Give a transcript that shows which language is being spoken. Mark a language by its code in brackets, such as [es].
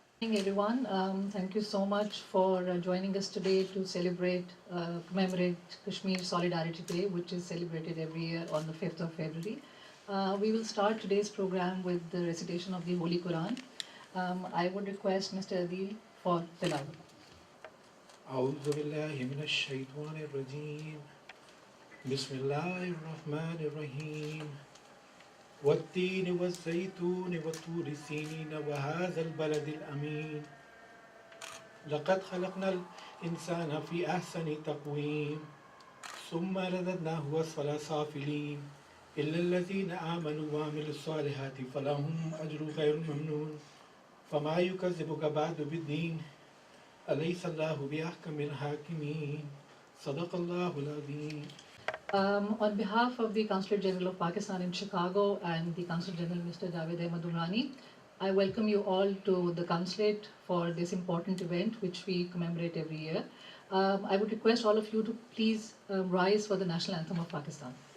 [en] Good morning, everyone. Thank you so much for joining us today to celebrate, commemorate Kashmir Solidarity Day, which is celebrated every year on the 5th of February. We will start today's program with the recitation of the Holy Quran. I would request Mr. Adil for tilawat. [ar] أعوذ بالله من الشيطان الرجيم بسم الله الرحمن الرحيم والتين والزيتون وطور سينين وهذا البلد الأمين لقد خلقنا الإنسان في أحسن تقويم ثم رددناه أسفل سافلين إلا الذين آمنوا وعملوا الصالحات فلهم أجر غير ممنون فما يكذبك بعد بالدين أليس الله بأحكم الحاكمين صدق الله العظيم. [en] On behalf of the Consulate General of Pakistan in Chicago and the Consul General Mr. Javed Ahmad Umrani, I welcome you all to the Consulate for this important event which we commemorate every year. I would request all of you to please rise for the national anthem of Pakistan.